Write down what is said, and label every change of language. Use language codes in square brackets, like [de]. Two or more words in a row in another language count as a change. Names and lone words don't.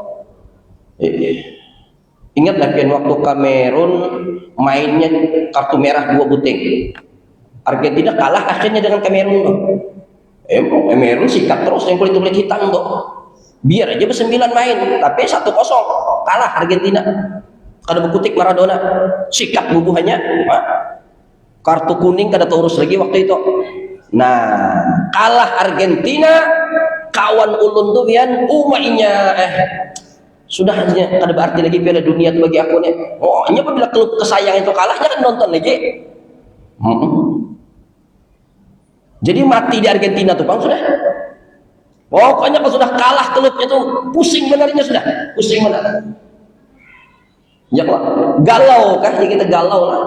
[bjn] Ingat lagi waktu Kamerun mainnya kartu merah 2 buting. Argentina kalah akhirnya dengan Kamerun tuh. Kamerun sikat terus yang kulit hitam tuh. Biar aja ber-9 main, tapi 1-0 kalah Argentina. Kada berkutik Maradona, sikat bubuhannya. Kartu kuning kada terurus lagi waktu itu. Nah, kalah Argentina, kawan ulun tuh pian mainnya sudah hanya kada berarti lagi Piala Dunia itu bagi aku nih. Hanya apabila klub kesayang itu kalahnya kan nonton lagi. Jadi mati di Argentina tuh bang sudah. Pokoknya kalau sudah kalah klubnya tuh pusing benarnya, sudah pusing benar. Ya kok galau kan, ya kita galau lah.